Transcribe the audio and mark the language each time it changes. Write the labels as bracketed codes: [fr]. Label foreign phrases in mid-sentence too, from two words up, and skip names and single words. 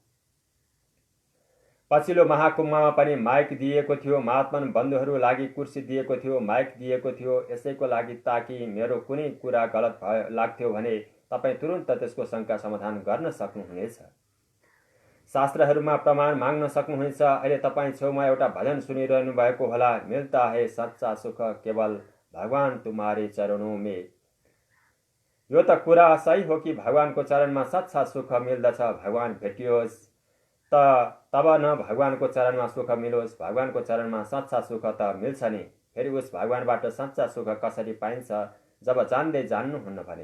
[ne] पछिल्लो महाकुम्भमा पनि माइक दिएको थियो, महात्मन बन्धुहरू लागि कुर्सी दिएको थियो, माइक दिएको थियो। यसैको लागि ताकि मेरो कुनै कुरा गलत लाग्थ्यो भने तपाईँ तुरुन्त त्यसको शङ्का समाधान गर्न सक्नुहुनेछ, शास्त्रहरूमा प्रमाण माग्न सक्नुहुनेछ। अहिले तपाईँ छेउमा एउटा भजन सुनिरहनु भएको होला, [hi] मिल्ता है सच्चा सुख केवल भगवान तुम्हारे चरणों में। [ne] यो त कुरा सही हो कि भगवानको चरणमा सच्चा सुख मिल्दछ। भगवान भेटियोस् तब न भगवानको चरणमा सुख मिलोस्, भगवानको चरणमा सच्चा सुख त मिल्छ नि। फेरि उस भगवानबाट सच्चा सुख कसरी पाइन्छ जब जान्दै जान्नुहुन्न भने?